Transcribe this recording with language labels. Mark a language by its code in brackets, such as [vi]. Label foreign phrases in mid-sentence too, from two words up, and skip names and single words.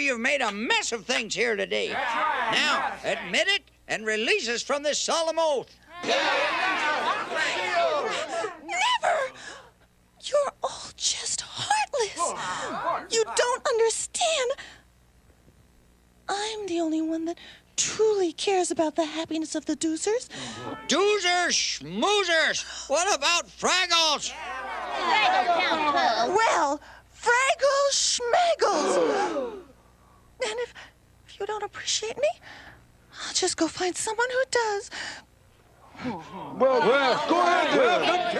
[en] You've made a mess of things here today. Now, admit it and release us from this solemn oath. Never! You're all just heartless. You don't understand. I'm the only one that truly cares about the happiness of the doozers. Doozers, schmoozers. What about Fraggles? Well, Fraggle Schmaggles. And if you don't appreciate me, I'll just go find someone who does. Well, go ahead.